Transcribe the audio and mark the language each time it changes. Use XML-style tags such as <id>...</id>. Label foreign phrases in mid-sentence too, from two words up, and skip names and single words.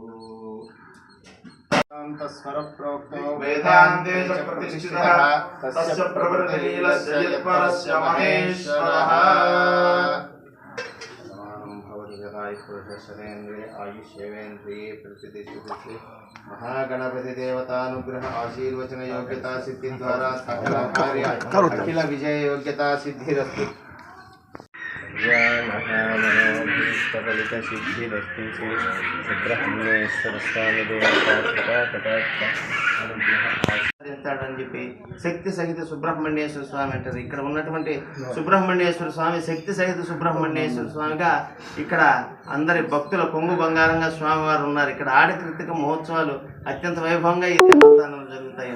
<sa>స్వర ప్రోక్తో వేదాంతే చ ప్రతిష్ఠితః తస్య ప్రవృత్తిలీలస్య యత్పరస్య మహేశ్వరః. పురుషేంద్రియ ఆయుష్యేంద్రియే ప్రతిష్ఠితే महागणपति देवतानुग्रह आशीर्वचन योग्यता सिद्धि द्वारा सकल कार्य अखिल विजय योग्यता सिद्धिरस्तु. फलित सिद्धिरस्तु.</sa> <te>सुब्रह्मण्येश्वर स्वामी దేవతాడని చెప్పి శక్తి సహిత సుబ్రహ్మణ్యేశ్వర స్వామి అంటారు. ఇక్కడ ఉన్నటువంటి సుబ్రహ్మణ్యేశ్వర స్వామి శక్తి సహిత సుబ్రహ్మణ్యేశ్వర స్వామిగా ఇక్కడ అందరి భక్తుల కొంగు బంగారంగా స్వామివారు ఉన్నారు. ఇక్కడ ఆడి కృతిక మహోత్సవాలు అత్యంత వైభవంగా ఈ దేవస్థానంలో జరుగుతాయి.</te>